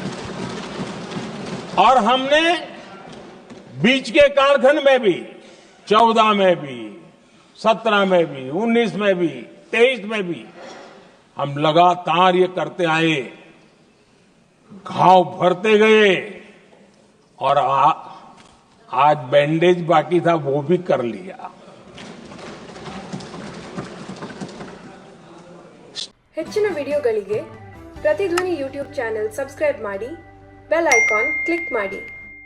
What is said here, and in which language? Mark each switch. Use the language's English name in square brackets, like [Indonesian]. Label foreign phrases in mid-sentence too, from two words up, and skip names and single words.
[Hindi] और हमने बीच के कालखंड में भी 14 में भी, 17 में भी, 19 में भी, 23 में भी हम लगातार ये करते आए, घाव भरते गए और आज बैंडेज बाकी था वो भी कर लिया। [Kannada] ಹೆಚ್ಚಿನ ವಿಡಿಯೋಗಳಿಗೆ ಪ್ರತಿಧ್ವನಿ ಯೂಟ್ಯೂಬ್ [English] channel subscribe [Kannada] ಮಾಡಿ, [English] bell icon click [Kannada] ಮಾಡಿ।